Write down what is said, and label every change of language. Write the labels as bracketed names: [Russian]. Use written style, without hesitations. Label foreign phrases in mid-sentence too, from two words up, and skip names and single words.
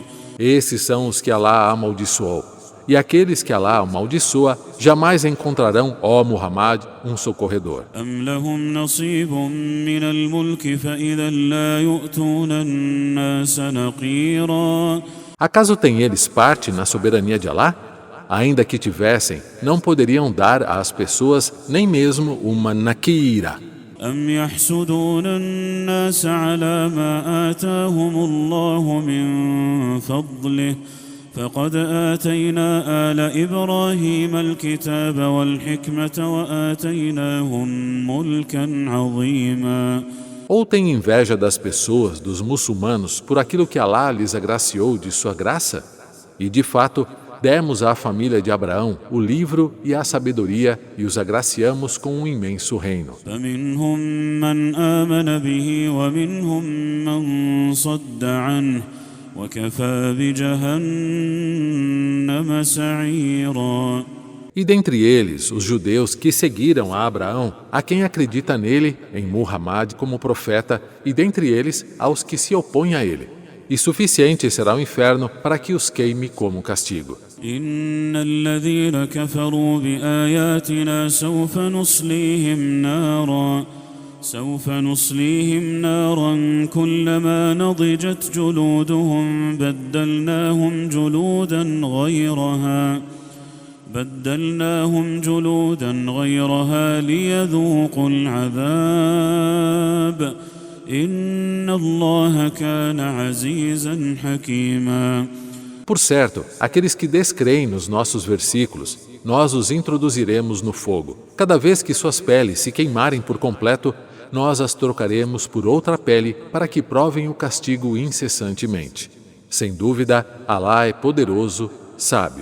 [Portuguese] Esses são os que Alá amaldiçoou. E aqueles que Alá amaldiçoa jamais encontrarão, ó Muhammad, um socorredor. [Arabic] أم لهم نصيب من الملك فإذا لا يؤتون الناس نقيرا. [Portuguese] Acaso têm eles parte na soberania de Alá? Ainda que tivessem, não poderiam dar às pessoas nem mesmo uma nakira. [Arabic] أم يحسدون الناس على ما آتاهم الله من فضله فقد آتينا آل إبراهيم الكتاب والحكمة وآتيناهم ملكا عظيما. [Portuguese] Ou têm inveja das pessoas, dos muçulmanos, por aquilo que Alá lhes agraciou de sua graça? E de fato, demos à família de Abraão o livro e a sabedoria e os agraciamos com um imenso reino. [Arabic] فمنهم من آمن به ومنهم من صد عنه وكفى بجهنم سعيرا. [Portuguese] E dentre eles, os judeus que seguiram a Abraão, a quem acredita nele, em Muhammad como profeta, e dentre eles, aos que se opõem a ele. E suficiente será o inferno para que os queime como castigo. [Arabic] إن الذين كفروا بآياتنا سوف نصليهم نارا كلما نضجت جلودهم بدلناهم جلودا غيرها ليذوقوا العذاب إن الله كان عزيزا حكيما. [Portuguese] Por certo, aqueles que descreem nos nossos versículos, nós os introduziremos no fogo. Cada vez que suas peles se queimarem por completo, nós as trocaremos por outra pele para que provem o castigo incessantemente. Sem dúvida, Alá é poderoso, sábio.